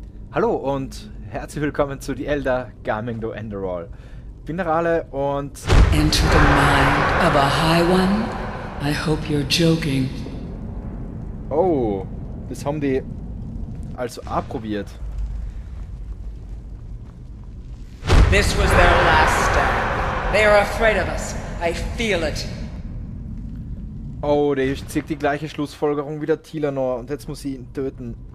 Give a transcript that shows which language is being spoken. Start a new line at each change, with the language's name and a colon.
German: Hallo und herzlich willkommen zu The Elder GamEngDo Enderal. Ich bin RaLe und...
English: Enter the mind of a high one? I hope you're joking.
German: Oh, das haben die also auch probiert.
English: This was their last stand. They are afraid of us. I feel it.
German: Oh, der zieht die gleiche Schlussfolgerung wie der Thieler noch und jetzt muss ich ihn töten.